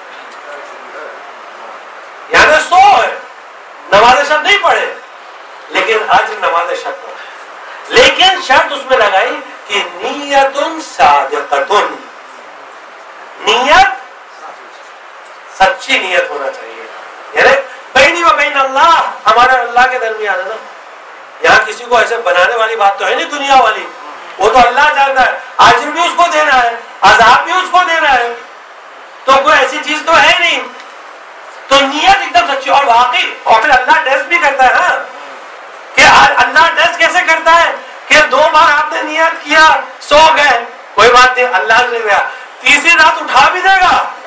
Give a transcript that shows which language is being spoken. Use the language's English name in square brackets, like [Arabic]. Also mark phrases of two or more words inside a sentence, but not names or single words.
[Urdu] یعنی سو ہے, نماز شب نہیں پڑھے, لیکن اجر نماز شب پڑھے. لیکن شرط اس میں لگائی کہ [Arabic] نیت صادقۃ, [Urdu] نیت سچی نیت ہونا چاہیے. یعنی [Arabic] بینی و بین اللہ, [Urdu] ہمارا اللہ کے درمیان ہے نا. یہاں کسی کو ایسے بنانے والی بات تو ہے نہیں دنیا والی, وہ تو اللہ جانتا ہے. اجر بھی اس کو دینا ہے, عذاب بھی اس کو دینا ہے, تو کوئی ایسی چیز تو ہے نہیں. تو نیت ایک دم سچی. اور واقعی, اور پھر اللہ ٹیسٹ بھی کرتا ہے. ہاں, کہ اللہ ٹیسٹ کیسے کرتا ہے کہ 2 بار آپ نے نیت کیا, سو گئے, کوئی بات نہیں, اللہ نے گیا, تیسری رات اٹھا بھی دے گا.